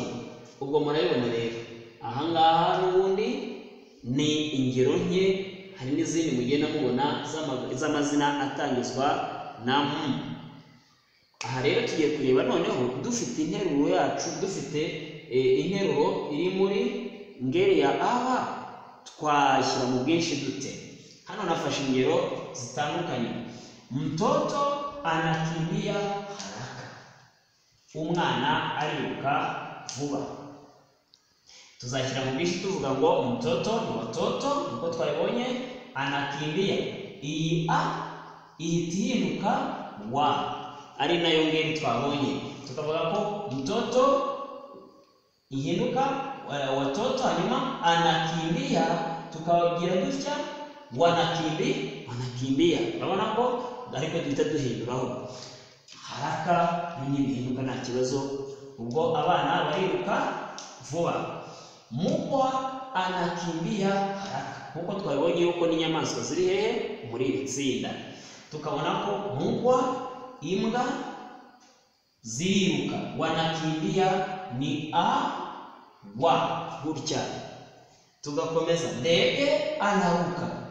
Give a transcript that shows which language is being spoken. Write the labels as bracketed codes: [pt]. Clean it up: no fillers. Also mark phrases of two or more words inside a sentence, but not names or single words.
[rw] Ubwo murabibona rero ahangaha n'ubundi ni ingero nke, hari n'izindi mugenda mubona z'amazina atangizwa na mu. Aha rero tugiye kureba noneho dufite interuro yacu, dufite interuro iri muri ngeri ya aba, twashyira mu bwinshi dute. Hano nafashe ingero zitandukanye. [sw] Mtoto anakimbia haraka, [rw] umwana ariruka vuba. Tuzashyira mu bwinshi tuvuga ngo mtoto ni watoto, uko twabibonye. Anakimbia, iyi a ihita ihinduka wa, ari nayo ngeri twabonye. Tukavuga ko mtoto ihinduka watoto, hanyuma anakimbia tukawagira dutya wanakimbia. Urabona ko ariko duhita duhinduraho haraka, n'ibindi bihinduka nta kibazo, ubwo abana bariruka vuba. [sw] Mbwa anakimbia haraka, [rw] nkuko twabibonye yuko n'inyamaswa ziri hehe muri iri tsinda. Tukabona ko mbwa, imbwa ziriruka, wanakimbia ni wa gutya. Tugakomeza, [sw] ndege anaruka.